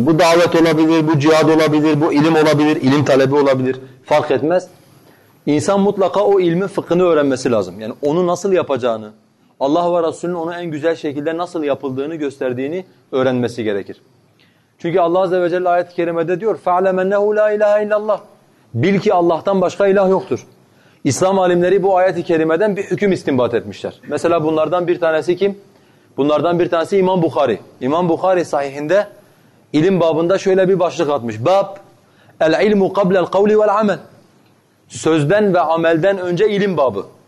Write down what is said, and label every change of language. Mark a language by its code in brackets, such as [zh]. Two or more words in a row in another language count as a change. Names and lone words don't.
[tr] Bu davet olabilir, bu cihad olabilir, bu ilim olabilir, ilim talebi olabilir. Fark etmez. İnsan mutlaka o ilmin fıkhını öğrenmesi lazım. Yani onu nasıl yapacağını, Allah ve Resulünün onu en güzel şekilde nasıl yapıldığını gösterdiğini öğrenmesi gerekir. Çünkü Allah [ar] عز وجل [tr] ayet-i kerimede diyor [ar] فَعْلَمَ اَنَّهُ لَا اِلَٰهَ اِلَّا اللّٰهِ [tr] Bil ki Allah'tan başka ilah yoktur. İslam alimleri bu ayet-i kerimeden bir hüküm istinbat etmişler. Mesela bunlardan bir tanesi kim? Bunlardan bir tanesi İmam Bukhari. İmam Bukhari sahihinde ilim babında şöyle bir başlık atmış. [ar] باب العلم قبل القول والعمل. [tr] Sözden ve amelden önce ilim babı.